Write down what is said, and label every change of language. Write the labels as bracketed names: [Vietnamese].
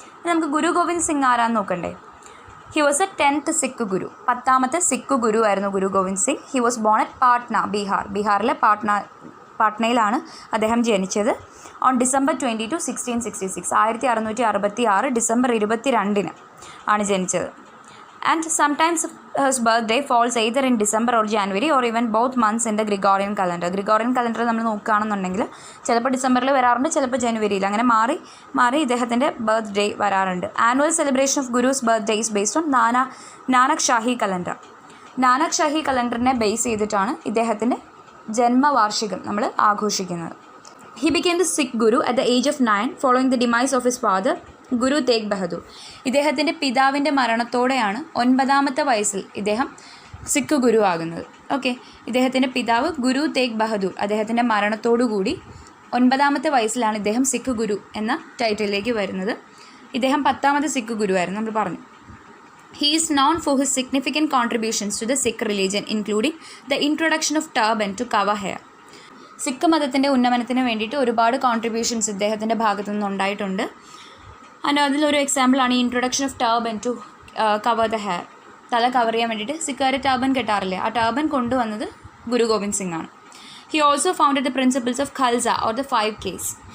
[Malayalam] നമുക്ക് ഗുരു ഗോവിന്ദ് സിംഗ് ആരാന്ന് നോക്കണ്ടേ? [English] He was a 10th Sikh guru. [Malayalam] 10ാമത്തെ സിഖ് ഗുരു ആയിരുന്നു ഗുരു Govind Singh. [English] He was born at Patna, Bihar. [Malayalam] ബീഹാറിലെ പാട്നയിലാണ് അദ്ദേഹം ജനിച്ചത്. [English] On December 22, 1666. [Malayalam] 1666 December 22 ആണ് ജനിച്ചത്. [English] And sometimes his birthday falls either in December or January or even both months in the Gregorian calendar. [Malayalam] Gregorian calendar നമ്മൾ നോക്കുകയാണെന്നുണ്ടെങ്കിൽ ചിലപ്പോൾ ഡിസംബറിൽ വരാറുണ്ട്, ചിലപ്പോൾ ജനുവരിയിൽ, അങ്ങനെ മാറി ഇദ്ദേഹത്തിൻ്റെ ബർത്ത്ഡേ വരാറുണ്ട്. [English] Annual celebration of guru's birthday is based on Nanak Shahi calendar. [Malayalam] Nanak Shahi കലണ്ടറിനെ base ചെയ്തിട്ടാണ് ഇദ്ദേഹത്തിൻ്റെ ജന്മവാർഷികം നമ്മൾ ആഘോഷിക്കുന്നത്. [English] He became the Sikh Guru at the age of 9 following the demise of his father, Guru Tegh Bahadur. [Malayalam] ഇദ്ദേഹത്തിൻ്റെ പിതാവിൻ്റെ മരണത്തോടെയാണ് 9ാമത്തെ വയസ്സിൽ ഇദ്ദേഹം സിഖ് ഗുരു ആകുന്നത്. ഓക്കെ, ഇദ്ദേഹത്തിൻ്റെ പിതാവ് ഗുരു തേഗ് ബഹദൂർ, അദ്ദേഹത്തിൻ്റെ മരണത്തോടുകൂടി 9ാമത്തെ വയസ്സിലാണ് ഇദ്ദേഹം സിഖ് ഗുരു എന്ന ടൈറ്റിലേക്ക് വരുന്നത്. ഇദ്ദേഹം 10ാമത് സിഖ് ഗുരു ആയിരുന്നു, നമ്മൾ പറഞ്ഞു. [English] He is known for his significant contributions to the Sikh religion, including the introduction of turban to cover hair. [Malayalam] Sikh മതത്തിൻ്റെ ഉന്നമനത്തിന് വേണ്ടിയിട്ട് ഒരുപാട് കോൺട്രിബ്യൂഷൻസ് ഇദ്ദേഹത്തിൻ്റെ ഭാഗത്തു നിന്നുണ്ടായിട്ടുണ്ട്. അതിലൊരു എക്സാമ്പിളാണ് ഈ [English] Introduction of turban to cover the hair. [Malayalam] തല കവർ ചെയ്യാൻ വേണ്ടിയിട്ട് സിഖുകാർ ടർബൻ കെട്ടാറില്ലേ, ആ ടർബൻ കൊണ്ടുവന്നത് ഗുരു ഗോവിന്ദ് സിംഗ് ആണ്. [English] He also founded the principles of Khalsa or the 5 Ks.